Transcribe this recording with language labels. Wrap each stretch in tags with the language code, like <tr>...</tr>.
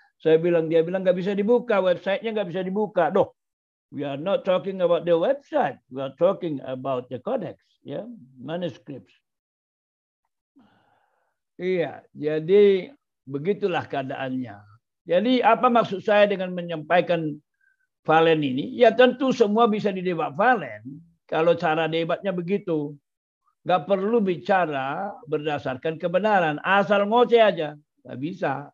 <id>Dia bilang nggak bisa dibuka, websitenya nggak bisa dibuka.</id> <en>Doh, we are not talking about the website, we are talking about the codex, ya, manuscripts.</en> <id>Iya, jadi begitulah keadaannya. Jadi apa maksud saya dengan menyampaikan Valen ini? Ya tentu semua bisa didebat Valen. Kalau cara debatnya begitu. Nggak perlu bicara berdasarkan kebenaran. Asal ngoceh aja. Nggak bisa.</id>